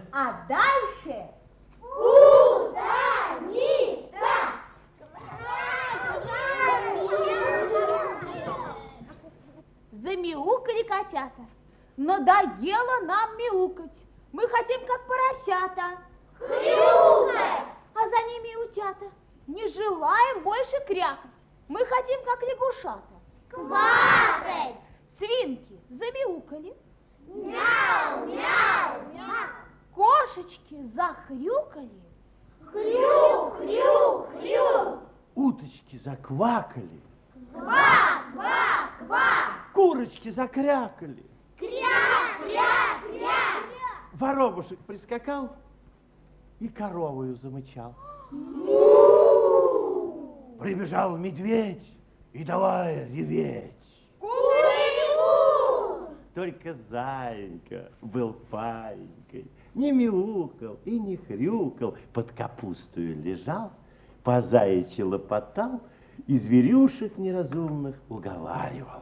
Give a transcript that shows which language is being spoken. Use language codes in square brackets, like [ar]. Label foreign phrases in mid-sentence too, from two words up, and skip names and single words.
[ru] А дальше... Замяукали котята. Надоело нам мяукать. Мы хотим, как поросята. Хрюкать! А за ними и утята. Не желаем больше крякать. Мы хотим, как лягушата. Квакать! Свинки замяукали. Мяу, мяу, мяу! Кошечки захрюкали. Хрю, хрю, хрю! Уточки заквакали, Ква, ква, ква! курочки закрякали, Кря, кря, кря! воробушек прискакал и коровою замычал. Прибежал медведь и давай реветь. Ку-ку-ку! Только зайка был паинькой, не мяукал и не хрюкал, под капустою лежал, по заячьи лопотал и зверюшек неразумных уговаривал.